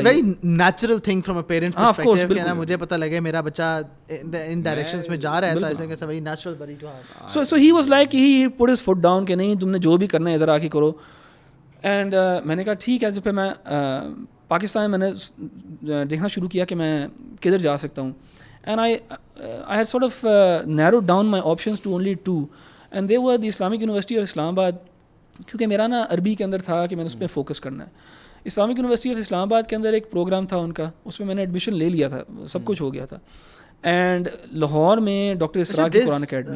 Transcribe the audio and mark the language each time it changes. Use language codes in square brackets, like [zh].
[en] It's a very natural thing from a parent perspective [ur] کہ نا مجھے پتہ لگے میرا بچہ ان ڈائریکشنز میں جا رہا ہے, تو ایسا کہ [en] it's a very natural worry to have. So he was like he put his foot down [ur] کہ نہیں تم نے جو بھی کرنا ہے ادھر آ کے کرو. اینڈ میں نے کہا ٹھیک ہے. جب پھر میں پاکستان میں نے دیکھنا شروع کیا کہ میں کدھر جا سکتا ہوں. [en] and I had sort of narrowed down my options to only 2 and they were the Islamic University of Islam Abad, [ur] کیونکہ میرا نا عربی کے اندر تھا کہ میں نے اس پہ فوکس کرنا ہے. اسلامک یونیورسٹی آف اسلام آباد کے اندر ایک پروگرام تھا ان کا, اس میں نے ایڈمیشن لے لیا تھا, سب کچھ ہو گیا تھا. اینڈ لاہور میں ڈاکٹر اسراء کی قرآن اکیڈمی.